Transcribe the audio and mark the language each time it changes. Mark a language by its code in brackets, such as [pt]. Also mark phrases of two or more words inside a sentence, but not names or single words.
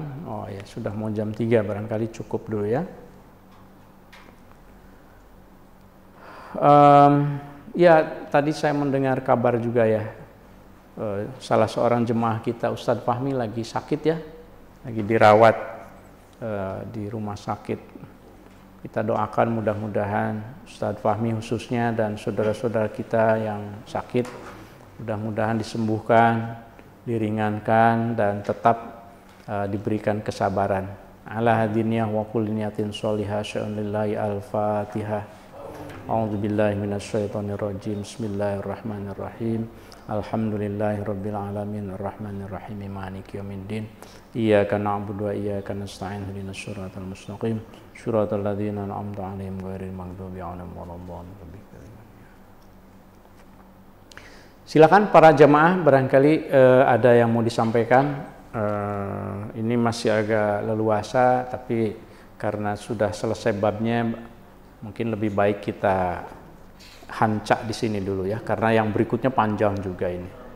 [id] Oh ya, sudah mau jam 3, barangkali cukup dulu ya. Ya, tadi saya mendengar kabar juga ya, salah seorang jemaah kita, Ustadz Fahmi, lagi sakit ya, lagi dirawat di rumah sakit. Kita doakan mudah-mudahan Ustadz Fahmi khususnya dan saudara-saudara kita yang sakit mudah-mudahan disembuhkan, diringankan, dan tetap diberikan kesabaran. [ar] إلى هذه النية وكل نية صالحة شيء لله الفاتحة. أعوذ بالله من الشيطان الرجيم بسم الله الرحمن الرحيم. الحمد لله رب العالمين الرحمن الرحيم مالك يوم الدين. إياك نعبد وإياك نستعين اهدنا الصراط المستقيم صراط الذين أنعمت عليهم غير المغضوب عليهم ولا الضالين. [id] Silakan para jamaah, barangkali ada yang mau disampaikan. Ini masih agak leluasa, tapi karena sudah selesai babnya, mungkin lebih baik kita hancak di sini dulu ya, karena yang berikutnya panjang juga ini.